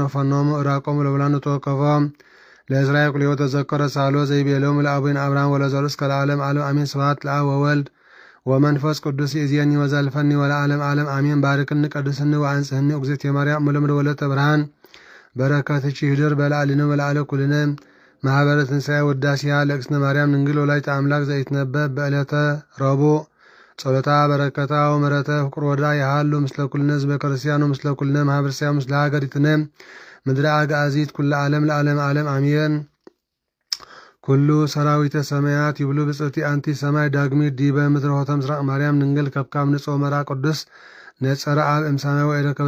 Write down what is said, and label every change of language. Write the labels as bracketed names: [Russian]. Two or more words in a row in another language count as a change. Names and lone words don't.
[Geez] ወፈኖሙ እራቆሙ ለብላኑ ተወከፎም ለእስራኤል ቁልዮ ተዘከረ ሳሎ ዘይቤሎሙ ለአቡነ አብርሃም ወለዘሩ እስከ ለዓለም ዓለም አሜን። ስብሐት ለአብ ወወልድ ወመንፈስ ቅዱስ ይእዜኒ ወዘልፈኒ ወለዓለም ዓለም አሜን። ባርክኒ ቀድስኒ ወአንጽሕኒ እግዝእትየ ማርያም ሙለምደ ወለተ ብርሃን በረከትኪ ይድር በላዕልነ ወለዓለ ኩልነ ማኅበረ ትንሣኤ ውዳሴሃ ለእግዝእትነ ማርያም ድንግል ወላዲተ አምላክ ዘኢትነበብ በዕለተ ረቡዕ ጸሎታ በረከታ ወምሕረተ ፍቁር ወዳ ያሃሉ ምስለ ኩልነ ህዝበ ክርስቲያኑ ምስለ ኩልነ ማኅበረ ክርስቲያኑ ምስለ ሀገሪትነ ምድረ አግዓዚት ኩለ ዓለም ለዓለም ዓለም አሜን። ኩሉ ሰራዊተ ሰማያት ይብሉ ብጽእቲ አንቲ ሰማይ ዳግሚት ዲበ ምድረ ሆተ ምስራቅ ማርያም ድንግል ከብካብ ንጾ መራ ቅዱስ ነጸረ አብ እምሰማይ ወኢረከበ